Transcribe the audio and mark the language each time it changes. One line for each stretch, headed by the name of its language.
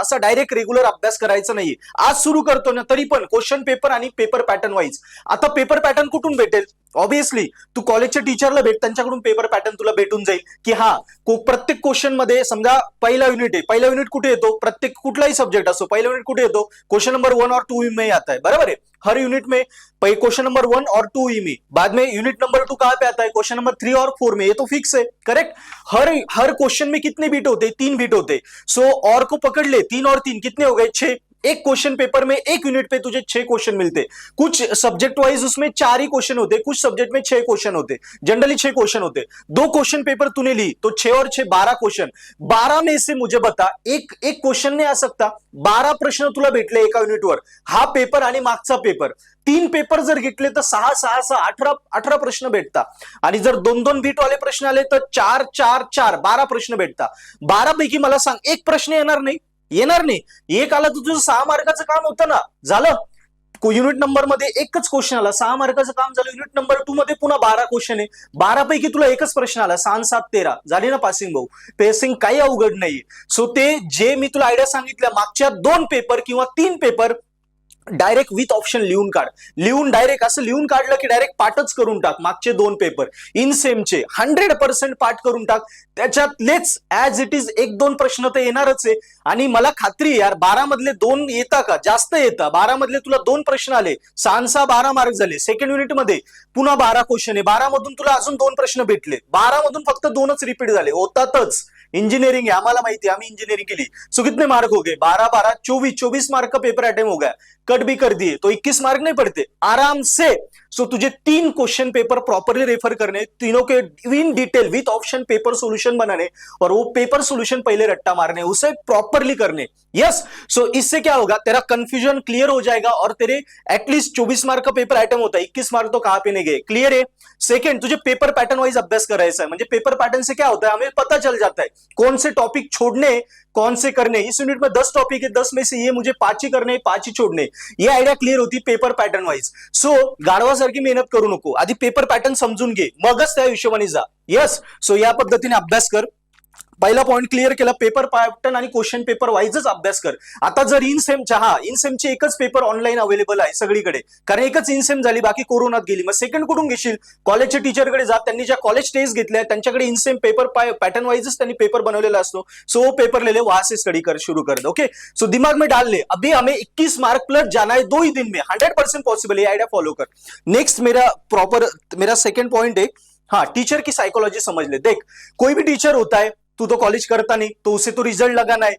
Marathi: असा direct regular अभ्यास करायचा नाहीये. आज सुरू करतो ना, तरी पण क्वेश्चन पेपर आणि पेपर पॅटर्न वाईज. आता पेपर पॅटर्न कुठून भेटेल? ऑब्विसली तू कॉलेजच्या टीचरला भेट, त्यांच्याकडून पेपर पॅटर्न तुला भेटून जाईल की हा प्रत्येक क्वेश्चन मध्ये समजा पहिला युनिट आहे, पहिला युनिट कुठे येतो, प्रत्येक कुठलाही सब्जेक्ट असो पहिला युनिट कुठे येतो,
Hindi: क्वेश्चन नंबर 1 और 2 में आता है. बराबर है, हर यूनिट में क्वेश्चन नंबर 1 और 2 ही में. बाद में यूनिट नंबर 2 कहां पे आता है, क्वेश्चन नंबर 3 और 4 में. ये तो फिक्स है, करेक्ट. हर क्वेश्चन में कितने बीट होते, 3 बीट होते. सो और को पकड़ ले, 3 और 3 कितने हो गए, 6. एक क्वेश्चन पेपर में एक यूनिट पे तुझे 6 क्वेश्चन मिलते. कुछ सब्जेक्ट वाइज उसमें 4 ही क्वेश्चन होते, कुछ सब्जेक्ट में 6 क्वेश्चन होते. जनरली 6 क्वेश्चन होते. 2 क्वेश्चन पेपर तूने ली तो 6 और 6 12 क्वेश्चन. 12 में से मुझे बता, एक क्वेश्चन नहीं आ सकता.
Marathi: 12 प्रश्न तुला भेटले एका युनिटवर. हा पेपर आणि मागचा पेपर 3 पेपर जर घेतले तर 18 प्रश्न भेटता. आणि जर 2-2 बीट वाले प्रश्न आले तर 4 12 प्रश्न भेटता. 12 पैकी मला सांग एक प्रश्न येणार नाही. एक आला तर तुझं 6 मार्काचं काम होतं ना, झालं. युनिट नंबर मध्ये एकच क्वेश्चन आला, 6 मार्काचं काम झालं. युनिट नंबर 2 मध्ये पुन्हा 12 क्वेश्चन आहे. 12 पैकी तुला एकच प्रश्न आला, 6 7 13 झाली ना पासिंग. भाऊ पासिंग काही अवघड नाहीये. सो ते जे मी तुला आयडिया सांगितल्या, मागच्या 2 पेपर किंवा 3 पेपर डायरेक्ट विथ ऑप्शन लिहून काढ. डायरेक्ट असं लिहून काढलं की डायरेक्ट पाठच करून टाक. मागचे 2 पेपर इनसेमचे 100% पाठ करून टाक. त्याच्यातलेच ऍज इट इज 1-2 प्रश्न तर येणारच आहे. आणि मला खात्री आहे यार, 12 मधले 2 येता का, जास्त येतं. 12 मधले तुला 2 प्रश्न आले, 6 12 मार्क झाले. सेकंड युनिट मध्ये पुन्हा 12 क्वेश्चन आहे. 12 मधून तुला अजून 2 प्रश्न भेटले. 12 मधून फक्त 2च रिपीट झाले. होतातच, इंजीनियरिंग है, आम्हाला माहिती है, आम्ही इंजीनियरिंग केली.
Hindi: सो कितने मार्क हो गए, 12 24 मार्क का पेपर अटेम्प्ट हो गया. कट भी कर दिए तो 21 मार्क नहीं पड़ते आराम से. सो तुझे 3 क्वेश्चन पेपर प्रॉपरली रेफर करने, तीनों के in detail with option paper solution बनाने, और वो पेपर सोल्यूशन पहले रट्टा मारने, उसे प्रॉपरली करने. यस, सो इससे क्या होगा, तेरा कंफ्यूजन क्लियर हो जाएगा और तेरे एटलीस्ट 24 मार्क का पेपर अटेम्प्ट होता है, 21 मार्क तो कहां पे नहीं गए. क्लियर है. सेकंड, तुझे पेपर पैटर्न वाइज
Marathi: अभ्यास करायचा
Hindi: है. म्हणजे पेपर पैटर्न से क्या होता है, हमें पता चल जाता है कौन से टॉपिक छोड़ने, कौन से करने. इस यूनिट में 10 टॉपिक है, 10 में से ये मुझे 5 ही करने, 5 ही छोड़ने. ये आयडिया क्लियर होती पेपर पॅटर्न वाईज.
Marathi: सो गाढवासारखी मेहनत करू नको, आधी पेपर पॅटर्न समजून घे, मगच त्या हिशोबाने जा. यस, सो या पद्धतीने अभ्यास कर. पहिला पॉइंट क्लिअर केला, पेपर पॅटर्न आणि क्वेश्चन पेपर वाईजच अभ्यास कर. आता जर इनसेमचे एकच पेपर ऑनलाईन अवेलेबल आहे सगळीकडे, कारण एकच इनसेम झाली, बाकी कोरोनात गेली. मग सेकंड कुठून घेशील, कॉलेजच्या टीचरकडे जा. त्यांनी ज्या कॉलेज टेस्ट घेतल्या त्यांच्याकडे इनसेम पेपर पॅटर्न वाईजच त्यांनी पेपर बनवलेला असतो.
Hindi: सो वो पेपर ले ले, वहां से स्टडी कर शुरू कर दो. ओके, सो दिमाग में डाल ले, अभी हमें 21 मार्क प्लस जाना है 2 ही दिन में. 100% पॉसिबल है, आइडिया फॉलो कर. नेक्स्ट मेरा सेकंड पॉइंट है, हाँ, टीचर की साइकोलॉजी समझ ले. देख, कोई भी टीचर होता है, तू तो कॉलेज करता नहीं, तो उसे तो रिजल्ट लगाना है.